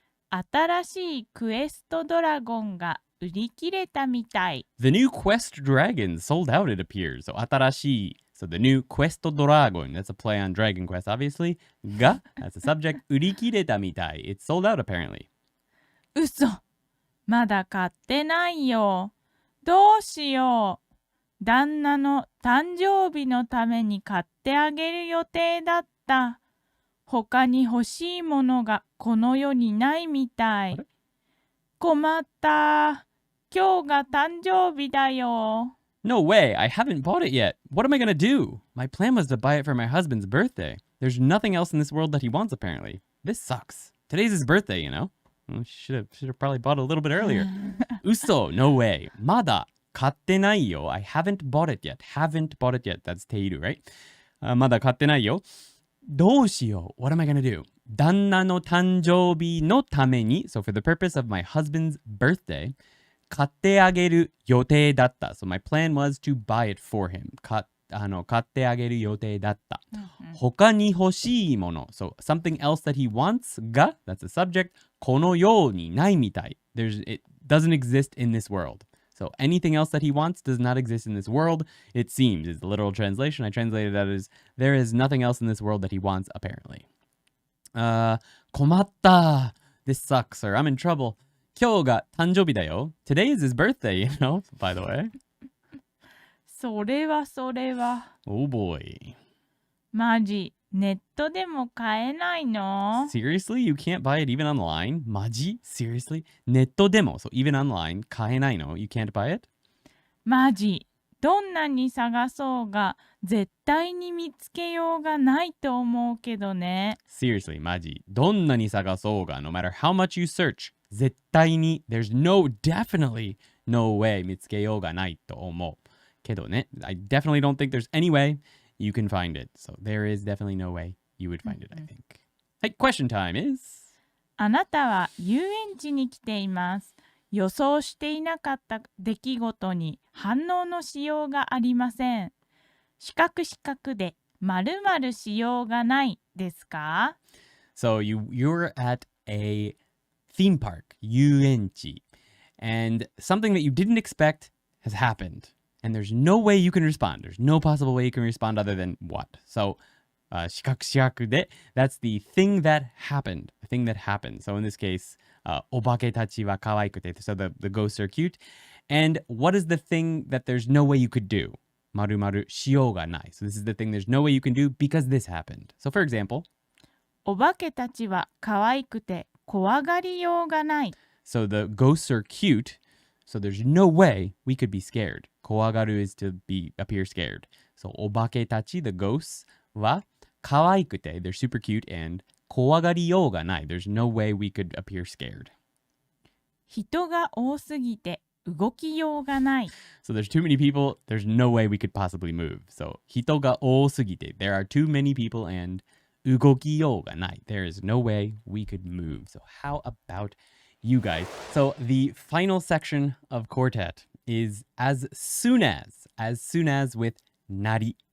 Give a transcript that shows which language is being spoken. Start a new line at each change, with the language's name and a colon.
Japanese: 新しいクエストドラゴンが売り切れたみたい。
English: The new Quest Dragon sold out, it appears. So,
Japanese: 新しい.
English: So, the new Quest Dragon. That's a play on Dragon Quest, obviously. が that's a subject.
Japanese: 売り切れたみたい.
English: It's sold out, apparently.
Japanese: 嘘。まだ買ってないよ。どうしよう。旦那の誕生日のために買ってあげる予定だった。他に欲しいものがこの世にないみたい。困った。今日が誕生日だよ。
English: No way, I haven't bought it yet. What am I gonna do? My plan was to buy it for my husband's birthday. There's nothing else in this world that he wants, apparently. This sucks. Today's his birthday, you know? Should have probably bought it a little bit earlier. Uso, no way.
Japanese: まだ買ってないよ.
English: I haven't bought it yet. Haven't bought it yet. That's ている, right?
Japanese: まだ買ってないよ。どうしよう?
English: What am I gonna do?
Japanese: 旦那の誕生日のために
English: So for the purpose of my husband's birthday,
Japanese: 買ってあげる予定だった。
English: So my plan was to buy it for him.
Japanese: 買ってあげる予定だった。他に欲しいもの。
English: So something else that he wants が That's a subject.
Japanese: この世にないみたい。
English: It doesn't exist in this world. So anything else that he wants does not exist in this world. It seems is the literal translation. I translated that as there is nothing else in this world that he wants, apparently.
Japanese: 困った。
English: This sucks, or I'm in trouble.
Japanese: 今日が誕生日だよ.
English: Today is his birthday, you know, by the way.
Japanese: それは。
English: Oh boy.
Japanese: マジ、ネットでも買えないの？
English: Seriously? You can't buy it even online? マジ?Seriously?
Japanese: ネットでも
English: So even online,
Japanese: 買えないの?
English: You can't buy it?
Japanese: マジ、どんなに探そうが絶対に見つけようがないと思うけどね。
English: Seriously, マジ。
Japanese: どんなに探そうが
English: No matter how much you search, 絶対に There's definitely no way
Japanese: 見つけようがないと思う。けどね
English: I definitely don't think there's any way you can find it. So there is definitely no way you would find it, I think.
Japanese: はい、
English: question time is
Japanese: あなたは遊園地に来ています。予想していなかった出来事に反応のしようがありません。四角で〇〇しようがないですか？
English: So you're at a theme park, 遊園地 and something that you didn't expect has happened. And there's no way you can respond. There's no possible way you can respond other than what? So,
Japanese: 四角で
English: that's the thing that happened. The thing that happened. So in this case,
Japanese: お化けたちは可愛くて
English: So the ghosts are cute. And what is the thing that there's no way you could do?
Japanese: 〇〇しようがない.
English: So this is the thing there's no way you can do because this happened. So for example,
Japanese: お化けたちは可愛くて怖がりようがない。
English: So the ghosts are cute. So there's no way we could be scared. 怖がる is to appear scared. So お化けたち the ghosts
Japanese: は可愛くて
English: they're super cute and
Japanese: 怖がりようがない
English: there's no way we could appear scared.
Japanese: 人が多すぎて動きようがない。
English: So there's too many people, there's no way we could possibly move. So
Japanese: 人が多すぎて
English: there are too many people and
Japanese: 動きようがない
English: there is no way we could move. So how about you guys? So the final section of Quartet is as soon as with nari.